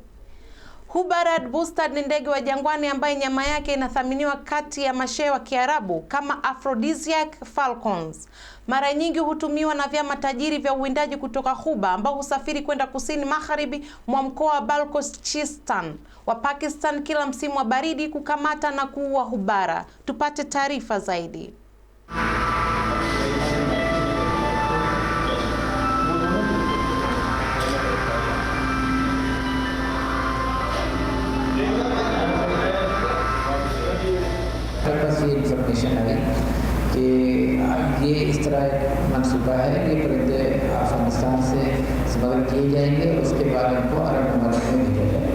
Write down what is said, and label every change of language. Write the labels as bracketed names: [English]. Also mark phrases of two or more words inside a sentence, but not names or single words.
[Swahili] Hubarad Bustard ni ndege wa jangwani ambaye nyama yake inathaminiwa kati ya mashehe wa Kiarabu kama [English] aphrodisiac falcons. [Swahili] Mara nyingi hutumiwa na vyama tajiri vya uwindaji kutoka Ghuba ambao husafiri kwenda kusini magharibi mwa mkoa wa Balochistan wa Pakistan kila msimu wa baridi kukamata na kuua hubara. Tupate taarifa zaidi. [Urdu] انفارمیشن آئی کہ یہ اس طرح منصوبہ ہے کہ پرندے افغانستان سے اسمگل کیے جائیں گے اور اس کے بعد ان کو عرب ممالک میں بھیجا جائے گا.